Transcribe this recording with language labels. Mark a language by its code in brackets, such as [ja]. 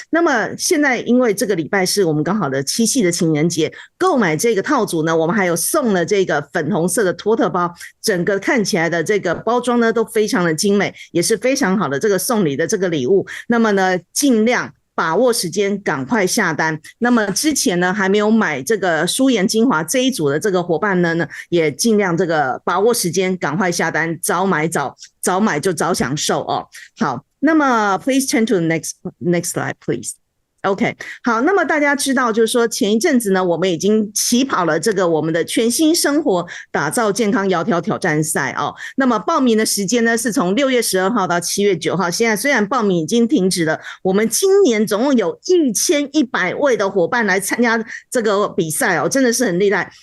[zh] 那么现在因为这个礼拜是我们刚好的7夕的情人节，购买这个套组呢，我们还有送了这个粉红色的托特包，整个看起来的这个包装呢都非常的精美，也是非常好的这个送礼的这个礼物。那么呢，尽量把握时间，赶快下单。那么之前呢还没有买这个舒颜精华这一组的这个伙伴呢，也尽量这个把握时间，赶快下单，早买就早享受哦。好，那么 [en] please turn to the next slide, please. [zh] OK, 好，那么大家知道就是说前一阵子呢，我们已经起跑了这个我们的全新生活打造健康窈窕挑战赛哦。那么报名的时间呢是从6月12号到7月9号，现在虽然报名已经停止了，我们今年总共有1100位的伙伴来参加这个比赛哦，真的是很厉害。